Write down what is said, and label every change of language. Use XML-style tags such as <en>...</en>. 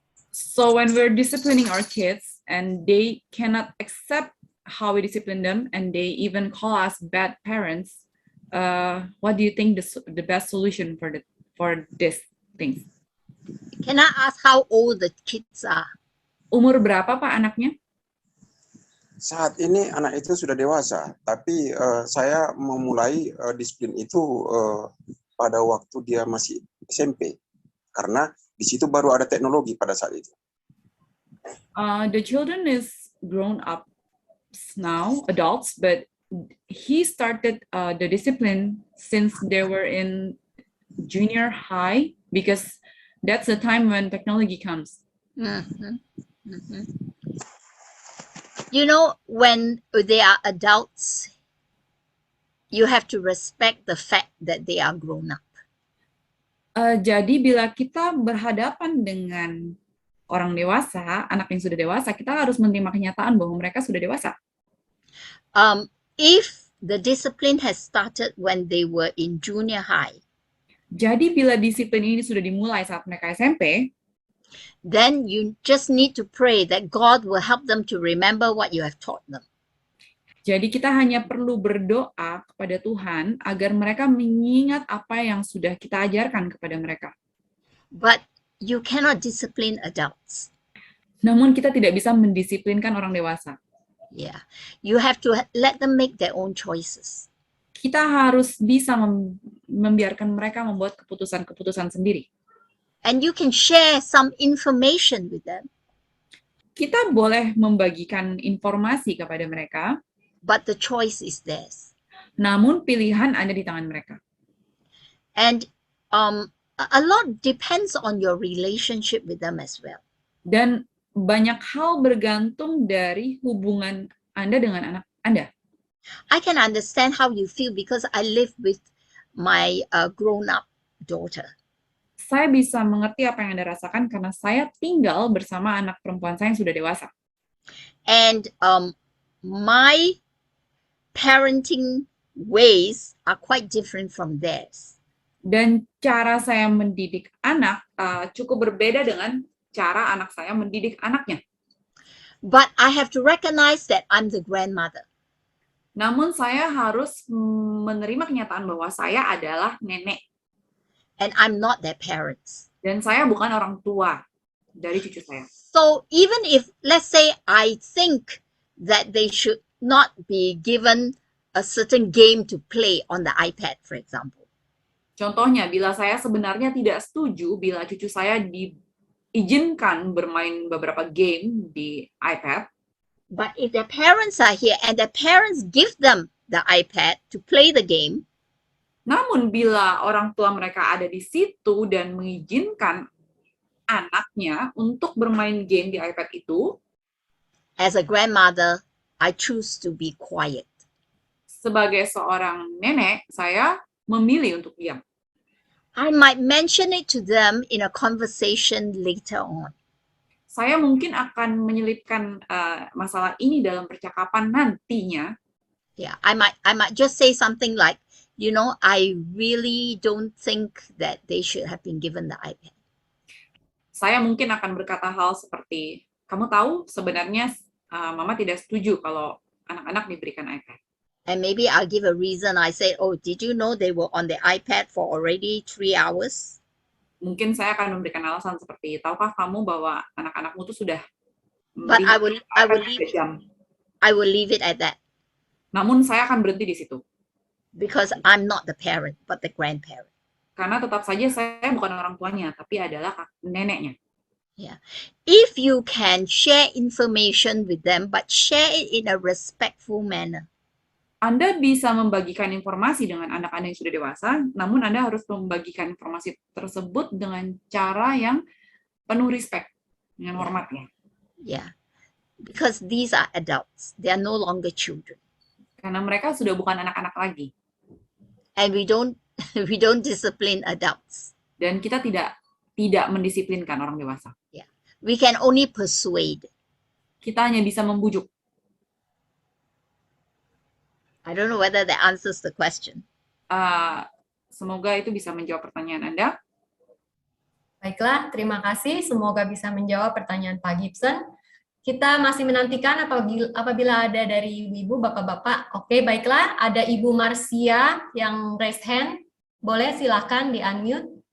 <en>So when we're disciplining our kids and they cannot accept how we discipline them and they even call us bad parents, what do you think the best solution for this thing? Can I ask how old the kids are?</en> <id>Umur berapa Pak anaknya? Saat ini anak itu sudah dewasa, tapi saya memulai disiplin itu pada waktu dia masih SMP, karena di situ baru ada teknologi pada saat itu.</id> <en>The children is grown up now, adults, but he started the discipline since they were in junior high, because that's the time when technology comes. Mm-hmm. Mm-hmm. You know, when they are adults, you have to respect the fact that they are grown up.</en> <id>Jadi bila kita berhadapan dengan orang dewasa, anak yang sudah dewasa, kita harus menerima kenyataan bahwa mereka sudah dewasa.</id> <en>If the discipline has started when they were in junior high,</en> <id>jadi bila disiplin ini sudah dimulai saat mereka SMP,</id> <en>then you just need to pray that God will help them to remember what you have taught them.</en> <id>Jadi kita hanya perlu berdoa kepada Tuhan agar mereka mengingat apa yang sudah kita ajarkan kepada mereka.</id> <en>But you cannot discipline adults.</en> <id>Namun kita tidak bisa mendisiplinkan orang dewasa.</id> <en>Yeah, you have to let them make their own choices.</en> <id>Kita harus bisa membiarkan mereka membuat keputusan-keputusan sendiri.</id> <en>And you can share some information with them.</en> <id>Kita boleh membagikan informasi kepada mereka,</id> <en>but the choice is theirs.</en> <id>Namun pilihan ada di tangan mereka.</id> <en>And a lot depends on your relationship with them as well.</en> <id>Dan banyak hal bergantung dari hubungan Anda dengan anak Anda.</id> <en>I can understand how you feel because I live with my grown-up daughter.</en> <id>Saya bisa mengerti apa yang Anda rasakan karena saya tinggal bersama anak perempuan saya yang sudah dewasa.</id> <en>And my parenting ways are quite different from theirs.</en> <id>Dan cara saya mendidik anak cukup berbeda dengan cara anak saya mendidik anaknya.</id> <en>But I have to recognize that I'm the grandmother.</en> <id>Namun saya harus menerima kenyataan bahwa saya adalah nenek.</id> <en>And I'm not their parents.</en> <id>Dan saya bukan orang tua dari cucu saya.</id> <en>So even if, let's say, I think that they should not be given a certain game to play on the iPad, for example.</en> <id>Contohnya, bila saya sebenarnya tidak setuju bila cucu saya diizinkan bermain beberapa game di iPad.</id> <en>But if their parents are here and their parents give them the iPad to play the game,</en> <id>Namun bila orang tua mereka ada di situ dan mengizinkan anaknya untuk bermain game di iPad itu,</id> <en>as a grandmother, I choose to be quiet.</en> <id>sebagai seorang nenek, saya memilih untuk diam.</id> <en>I might mention it to them in a conversation later on.</en> <id>Saya mungkin akan menyelipkan masalah ini dalam percakapan nantinya.</id> <en>Yeah, I might just say something like, you know, I really don't think that they should have been given the iPad.</en> <id>Saya mungkin akan berkata hal seperti, kamu tahu sebenarnya Mama tidak setuju kalau anak-anak diberikan iPad.</id> <en>And maybe I'll give a reason. I say, oh, did you know they were on the iPad for already 3 hours?</en> <id>Mungkin saya akan memberikan alasan seperti, tahukah kamu bahwa anak-anakmu itu sudah</id> <en>But I will iPad leave</en> <id>3 jam.</id> <en>I will leave it at that</en> <id>Namun saya akan berhenti di situ.</id> <en>because I'm not the parent, but the grandparent.</en> <id>Karena tetap saja saya bukan orang tuanya, tapi adalah neneknya.</id> <en>If you can share information with them, but share it in a respectful manner.</en> <id>Anda bisa membagikan informasi dengan anak-anak yang sudah dewasa, namun Anda harus membagikan informasi tersebut dengan cara yang penuh respect, dengan hormatnya.</id> <en>Yeah, because these are adults. They are no longer children.</en> <id>Karena mereka sudah bukan anak-anak lagi.</id> <en>And we don't discipline adults.</en> <id>Dan kita tidak mendisiplinkan orang dewasa.</id> <en>We can only persuade.</en> <id>Kita hanya bisa membujuk.</id> <en>I don't know whether that answers the question.</en> <id>Semoga itu bisa menjawab pertanyaan Anda. Baiklah, terima kasih. Semoga bisa menjawab pertanyaan Pak Gibson. Kita masih menantikan apabila ada dari ibu, bapak-bapak. Oke, baiklah. Ada Ibu Marcia yang</id> <en>raise hand.</en> <id>Boleh silakan di-unmute.</id>